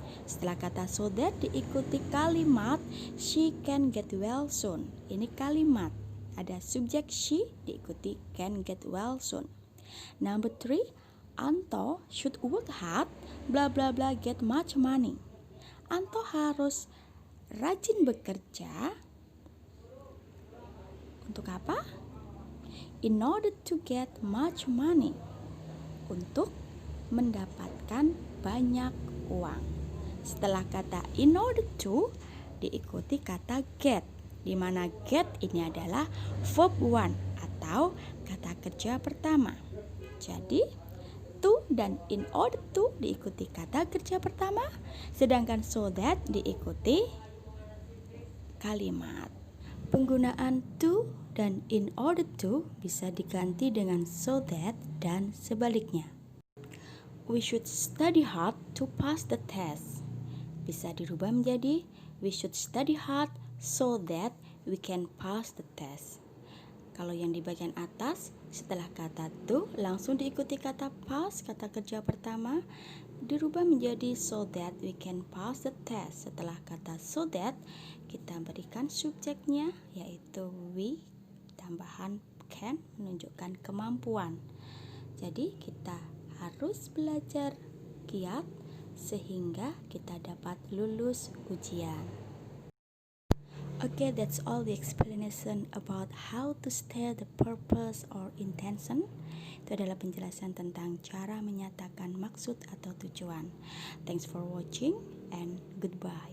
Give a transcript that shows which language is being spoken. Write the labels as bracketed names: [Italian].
[Indonesian] Setelah kata [English] so that [Indonesian] diikuti kalimat [English] she can get well soon. [Indonesian] Ini kalimat, ada subjek she diikuti [English] can get well soon. Number 3. Anto should work hard, bla bla bla, get much money. [Indonesian] Anto harus rajin bekerja untuk apa? [English] In order to get much money, [Indonesian] untuk mendapatkan banyak uang. Setelah kata in order to diikuti kata get, di mana get ini adalah verb one atau atau kata kerja pertama. Jadi, to dan in order to diikuti kata kerja pertama, sedangkan so that diikuti kalimat. Penggunaan to dan in order to bisa diganti dengan so that dan sebaliknya. [English] We should study hard to pass the test. [Indonesian] Bisa dirubah menjadi [English] we should study hard so that we can pass the test. [Indonesian] Kalau yang di bagian atas, setelah kata to langsung diikuti kata pass, kata kerja pertama, dirubah menjadi [English] so that we can pass the test. [Indonesian] Setelah kata so that, kita berikan subjeknya yaitu we, tambahan can menunjukkan kemampuan. Jadi kita harus belajar giat sehingga kita dapat lulus ujian. [English] Okay, that's all the explanation about how to state the purpose or intention. [Indonesian] Itu adalah penjelasan tentang cara menyatakan maksud atau tujuan. [English] Thanks for watching and goodbye.